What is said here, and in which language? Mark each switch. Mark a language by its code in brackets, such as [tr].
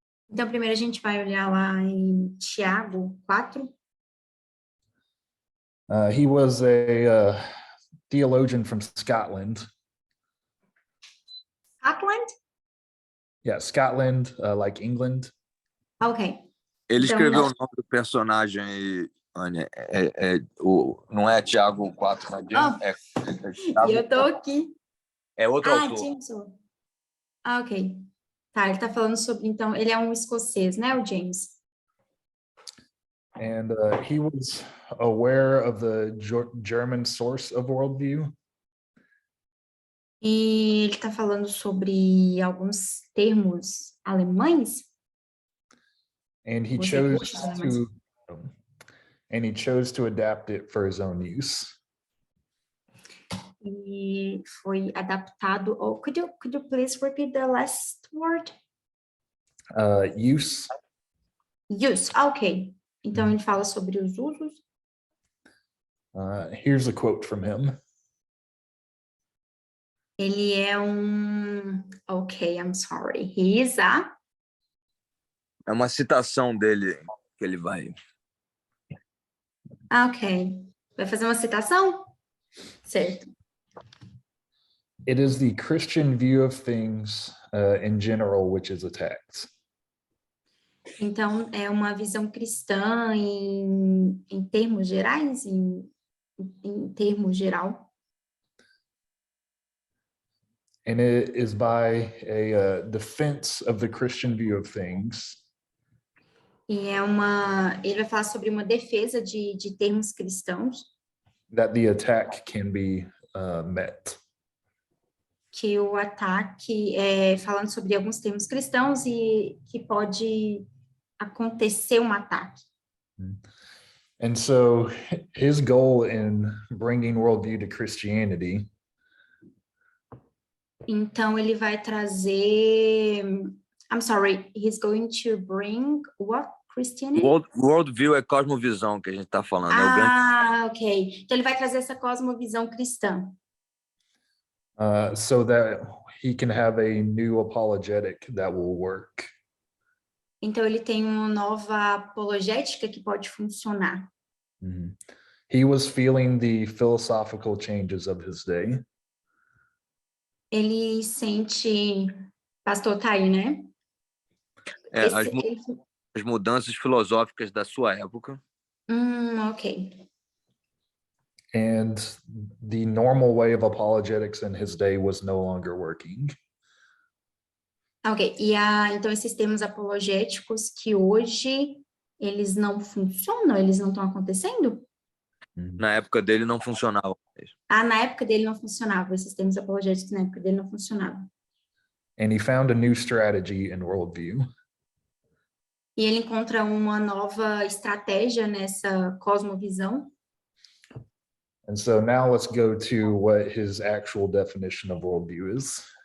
[pt] Então, primeiro a gente vai olhar lá em Tiago 4. [en] He was a theologian from Scotland. Scotland? Yeah, Scotland, like England. Ok. [pt] Ele Então, escreveu nós- o nome do personagem, Anne, não é Tiago 4, não é James, E eu tô aqui. é outro autor. Jameson. Ok. Tá, ele tá falando sobre, então, ele é um escocês, né, o James? [en] And he was aware of the German source of worldview. [pt] E ele tá falando sobre alguns termos alemães. [en] And he [pt] Os [en] chose [pt] recursos alemães. [en] to adapt it for his own use. [pt] E foi adaptado. [en] Oh, could you please repeat the last word? Use. Use. Ok. [pt] Então ele fala sobre os usos. [en] Here's a quote from him. [pt] Ele é um. [en] Ok, I'm sorry. He is a. [pt] É uma citação dele que ele vai. Ok. Vai fazer uma citação? Certo. [en] It is the Christian view of things in general which is attacked. [pt] Então, é uma visão cristã em termos gerais, em termos geral. [en] And it is by a defense of the Christian view of things [pt] E é uma. Ele vai falar sobre uma defesa de termos cristãos, [en] that the attack can be met. [pt] que o ataque é falando sobre alguns termos cristãos e que pode acontecer um ataque. [en] And so his goal in bringing worldview to Christianity [pt] Então, ele vai trazer. [en] I'm sorry, he's going to bring what? Christianity? [pt] Worldview é cosmovisão que a gente está falando. É o grande... Ah, ok. Então, ele vai trazer essa cosmovisão cristã. [en] so that he can have a new apologetic that will work. [pt] Então, ele tem uma nova apologética que pode funcionar. [en] He was feeling the philosophical changes of his day. [pt] Ele sente. Pastor tá aí, né? As mudanças filosóficas da sua época. Ok. [en] And the normal way of apologetics in his day was no longer working. Ok. [pt] E então, esses termos apologéticos que hoje eles não funcionam, eles não estão acontecendo? Na época dele não funcionava. Na época dele não funcionava. Esses termos apologéticos na época dele não funcionavam. [en] And he found a new strategy in worldview. [pt] E ele encontra uma nova estratégia nessa cosmovisão. [en] And so now let's go to what his actual definition of worldview is.